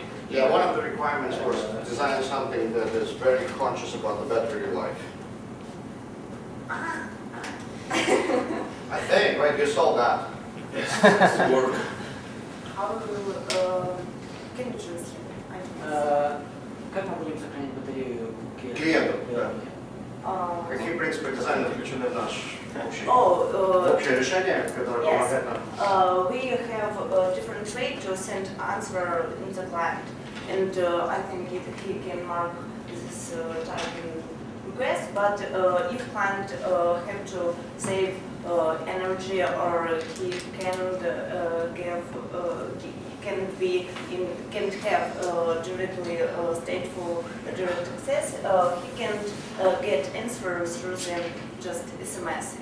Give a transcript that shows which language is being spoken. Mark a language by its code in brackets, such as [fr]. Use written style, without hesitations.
[en] Yeah, one of the requirements was to design something that is very conscious about the battery life. I think, right, you sold that. It's work. How we will, can you translate? [ru] Как мы будем сохранить батарею Клиенту, да. Uh, Какие принципы дизайна включены в наш общее oh, решение, которое [en] yes. [ru] помогает нам? [en] We have a different way to send answer in the client, and I think he can mark this type in request. But if client have to save energy or he can't have directly stateful direct access, he can get answers through them just SMS.